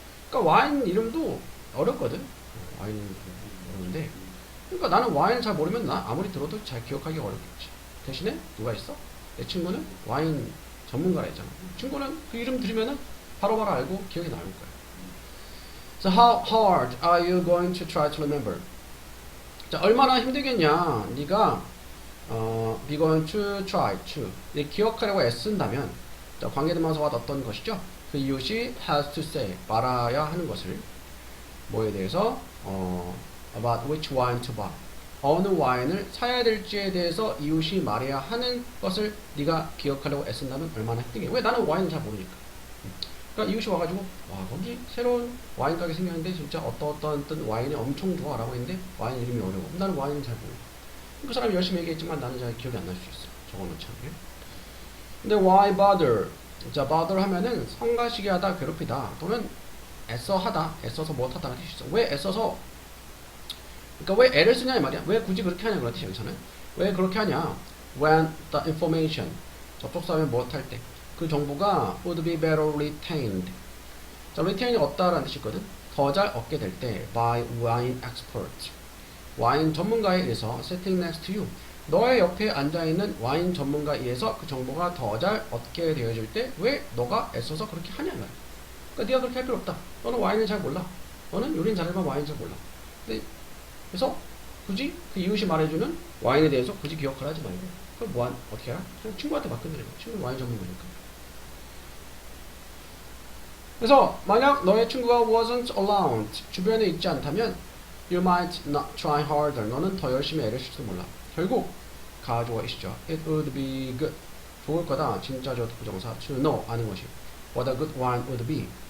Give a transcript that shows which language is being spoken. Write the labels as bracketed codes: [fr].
[ko] 그러니까 와인 이름도 어렵거든. 와인 어려운데. 그러니까 나는 와인을 잘 모르면 나 아무리 들어도 잘 기억하기 어렵겠지. 대신에 누가 있어? 내 친구는 와인 전문가라 했잖아. 친구는 그 이름 들으면은 바로바로 알고 기억이 나올 거야. [en] So how hard are you going to try to remember? [ko] 자, 얼마나 힘들겠냐? 네가 [en] be going to try to [ko] 기억하려고 애쓴다면 자, 관계대명사가 어떤 것이죠? 그 이웃이 [en] has to say [ko] 말아야 하는 것을 뭐에 대해서 [en] about which wine to buy [ko] 어느 와인을 사야 될지에 대해서 이웃이 말해야 하는 것을 네가 기억하려고 애쓴다면 얼마나 힘들게. 왜? 나는 와인을 잘 모르니까. 그러니까 이웃이 와가지고 와 거기 새로운 와인 가게 생겼는데 진짜 어떤 와인이 엄청 좋아 라고 했는데 와인 이름이 어려워. 나는 와인을 잘 모르고 그 사람이 열심히 얘기했지만 나는 잘 기억이 안 날 수 있어. 적어놓지 않게. 근데 [en] why bother? [ko] 자, bother 하면은 성가시게 하다, 괴롭히다 또는 애써 하다, 애써서 못하다는 뜻이 있어. 왜 애써서? 그러니까 왜 애를 쓰냐 이 말이야. 왜 굳이 그렇게 하냐 그렇지 여기서는. 왜 그렇게 하냐? [en] When the information [ko] 접촉사면 못할 때 그 정보가 [en] would be better retained. [ko] 자, retain이 얻다라는 뜻이 있거든. 더 잘 얻게 될 때 [en] by wine expert. [ko] 와인 전문가에 의해서 [en] sitting next to you. [ko] 너의 옆에 앉아있는 와인 전문가에 의해서 그 정보가 더 잘 얻게 되어질 때 왜 너가 애써서 그렇게 하냐 말이야. 그러니까 네가 그렇게 할 필요 없다. 너는 와인을 잘 몰라. 너는 요리는 잘하지만 와인 잘 몰라. 그래서 굳이 그 이웃이 말해주는 와인에 대해서 굳이 기억을 하지 말고 그럼 어떻게 해야? 그냥 친구한테 맡겨드리는 거야. 친구 와인 전문가니까. 그래서 만약 너의 친구가 [en] wasn't around [ko] 주변에 있지 않다면 [en] you might not try harder [ko] 너는 더 열심히 애를 쓸지도 몰라. 결국 가주어 있죠. [en] It would be good [ko] 좋을 거다. 진짜 저 부정사 [en] to know [ko] 아는 것이 [en] what a good wine would be.